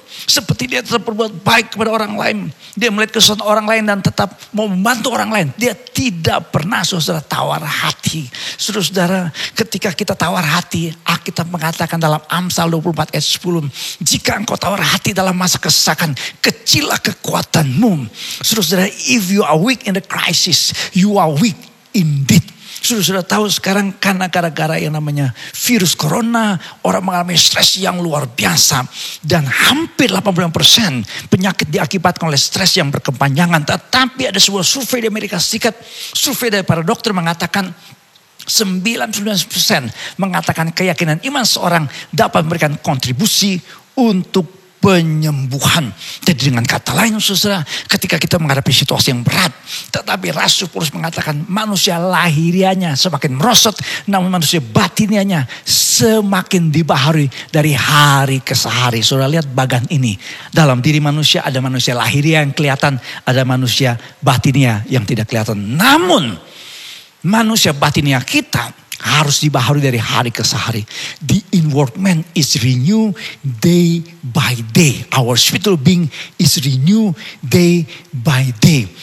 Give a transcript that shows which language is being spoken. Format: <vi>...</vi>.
<id>Seperti dia tetap berbuat baik kepada orang lain. Dia melihat kesalahan orang lain dan tetap mau membantu orang lain. Dia tidak pernah saudara tawar hati. Saudara, ketika kita tawar hati, Alkitab mengatakan dalam Amsal 24 ayat 10. Jika engkau tawar hati dalam masa kesesakan, kecillah kekuatanmu.</id> <en>Saudara, if you are weak in the crisis, you are weak indeed.</en> <id>Sudah tahu sekarang karena gara-gara yang namanya virus corona, orang mengalami stres yang luar biasa. Dan hampir 80% penyakit diakibatkan oleh stres yang berkepanjangan. Tetapi ada sebuah survei di Amerika Serikat, survei dari para dokter mengatakan 99% mengatakan keyakinan iman seorang dapat memberikan kontribusi untuk penyembuhan. Jadi dengan kata lain saudara, ketika kita menghadapi situasi yang berat, tetapi Rasul Paulus mengatakan manusia lahirianya semakin merosot, namun manusia batinianya semakin dibaharui dari hari ke hari. Saudara lihat bagan ini, dalam diri manusia ada manusia lahiriah yang kelihatan, ada manusia batinia yang tidak kelihatan. Namun manusia batinia kita harus dibaharui dari hari ke hari.</id> <en>The inward man is renewed day by day. Our spiritual being is renewed day by day.</en>